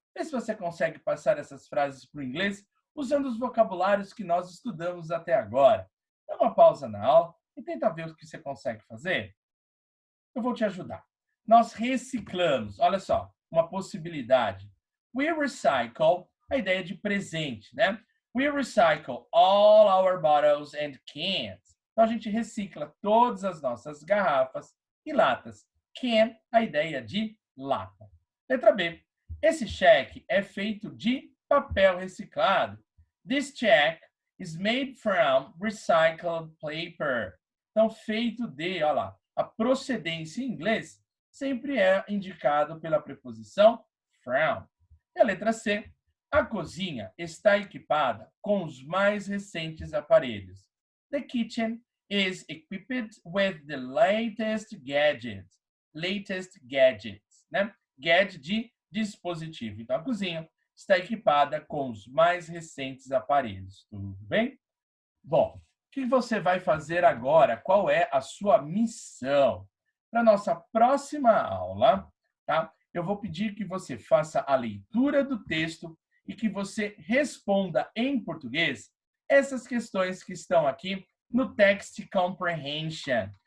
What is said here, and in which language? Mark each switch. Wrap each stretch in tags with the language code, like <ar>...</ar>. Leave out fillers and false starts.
<pt>Vê se você consegue passar essas frases para o inglês usando os vocabulários que nós estudamos até agora. Dá uma pausa na aula e tenta ver o que você consegue fazer. Eu vou te ajudar. Nós reciclamos. Olha só, uma possibilidade.</pt> <en>We recycle,</en> <pt>a ideia de presente, né?</pt> <en>We recycle all our bottles and cans.</en> <pt>Então, a gente recicla todas as nossas garrafas e latas. Can, a ideia de lata. Letra B. Esse cheque é feito de papel reciclado.</pt> <en>This check is made from recycled paper.</en> <pt>Então, feito de, olha lá, a procedência em inglês sempre é indicado pela preposição from. E a letra C. A cozinha está equipada com os mais recentes aparelhos.</pt> <en>The kitchen is equipped with the latest gadgets. Latest gadgets,</en> <pt>né? Gadget de dispositivo. Então, a cozinha está equipada com os mais recentes aparelhos. Tudo bem? Bom, o que você vai fazer agora? Qual é a sua missão? Para nossa próxima aula, tá? Eu vou pedir que você faça a leitura do texto e que você responda em português essas questões que estão aqui no Text Comprehension.</pt>